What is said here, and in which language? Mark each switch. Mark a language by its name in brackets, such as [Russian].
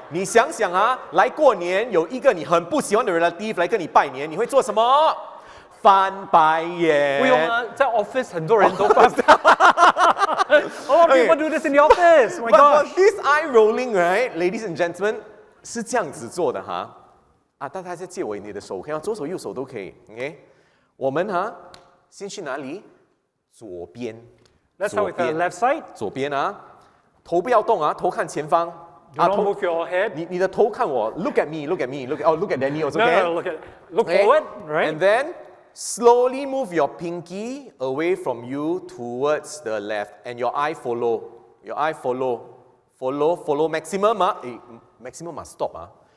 [Chinese] 你想想啊，来过年有一个你很不喜欢的 relative 来跟你拜年，你会做什么？翻白眼。不用啊，在 office 很多人都翻。 [English] A lot of people do this in the office. Oh my But gosh. this eye rolling, right, ladies and gentlemen, [Chinese] 是这样子做的哈。大家借我你的手，可以吗？左手右手都可以。OK， 我们先去哪里？左边。 [English] Let's start with the left side. [Chinese] 左边头不要动头看前方。 [English] Do not move your head. [Chinese] 你的头看我 [English] ，look at me, look at me, look at Danny also. No, look forward, right? And then slowly move your pinky away from you towards the left, and your eye follow. Your eye follow maximum. Maximum must stop.